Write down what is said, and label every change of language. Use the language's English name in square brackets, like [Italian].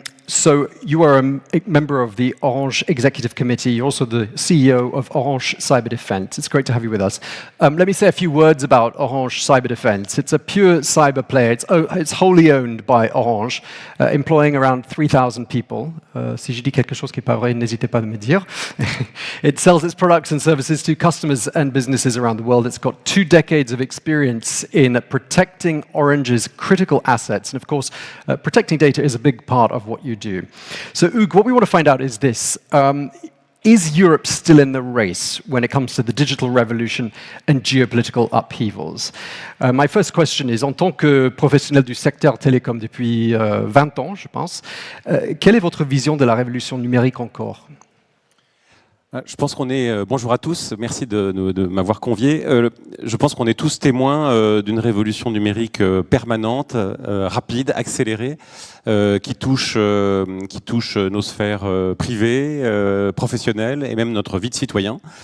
[English] So you are a member of the Orange Executive Committee. You're also the CEO of Orange Cyberdéfense. It's great to have you with us. Let me say a few words about Orange Cyberdéfense. It's a pure cyber player. It's wholly owned by Orange, employing around 3,000 people. [French] Si je dis quelque chose qui n'est pas vrai, n'hésitez pas à me dire. [English] It sells its products and services to customers and businesses around the world. It's got 2 decades of experience in protecting Orange's critical assets. And of course, protecting data is a big part of what you do. So, Hugues, what we want to find out is this. Is Europe still in the race when it comes to the digital revolution and geopolitical upheavals? My first question is, [French] en tant que professionnel du secteur télécom depuis 20 ans, je pense, quelle est votre vision de la révolution numérique encore? Je pense qu'on est... bonjour à tous, merci de m'avoir convié. Je pense qu'on est tous témoins d'une révolution numérique permanente, rapide, accélérée, qui touche nos sphères privées, professionnelles et même notre vie de citoyen.